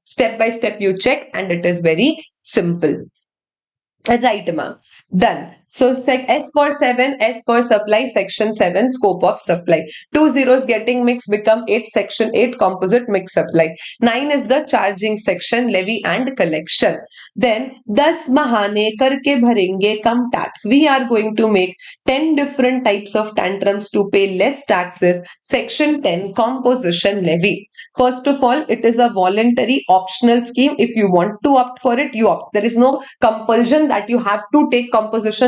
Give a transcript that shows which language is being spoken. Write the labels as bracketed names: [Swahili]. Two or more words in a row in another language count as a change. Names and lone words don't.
[English] Step by step you check and it is very simple. Right, ma'am. Done. So S for 7, S for supply, section 7, scope of supply. 2 zeros getting mixed become 8, section 8, composite mix supply. 9 is the charging section, levy and collection. [Hindi] Then 10 बहाने करके भरेंगे कम tax. [English] We are going to make 10 different types of tantrums to pay less taxes. Section 10, composition levy. First of all, it is a voluntary optional scheme. If you want to opt for it, you opt. There is no compulsion that you have to take composition.